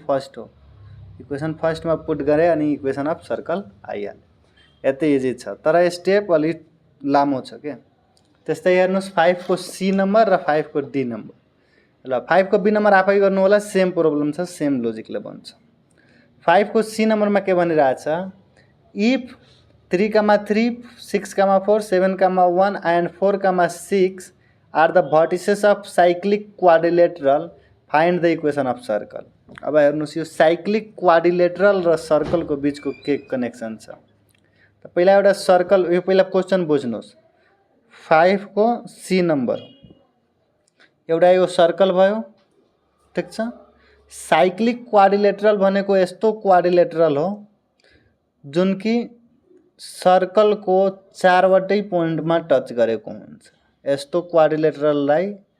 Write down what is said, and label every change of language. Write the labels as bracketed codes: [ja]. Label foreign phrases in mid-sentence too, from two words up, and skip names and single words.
[ne] फर्स्ट हो [en] equation first [ne] में पुट गरे अनि [en] equation of circle [ne] आइहाल्यो यति इजी छ तर स्टेप अलिक लामो छ के त्यस्तै हेर्नुस् 5 को [en] C number [ne] र 5 को [en] D number [ne] ल 5 को [en] B number [ne] आफै गर्नु होला सेम प्रब्लम छ सेम लजिकले बन्छ 5 को [en] C number [ne] में के भनिरहेछ [en] if 3,3 6,4 7,1 and 4,6 are the vertices of cyclic quadrilateral find the equation of circle [ne] अब हेर्नुस् यो [en] cyclic quadrilateral [ne] र सर्कल को बीच को के कनेक्सन छ त पहिला एउटा सर्कल यो पहिला क्वेश्चन बुझ्नुस् 5 को [en] C number [ne] एउटा यो सर्कल भयो ठीक छ [en] cyclic quadrilateral [ne] भनेको यस्तो क्वाड्रिलेटरल हो जुन कि सर्कल को चारवटै पोइन्ट में टच गरेको हुन्छ यस्तो क्वाड्रिलेटरललाई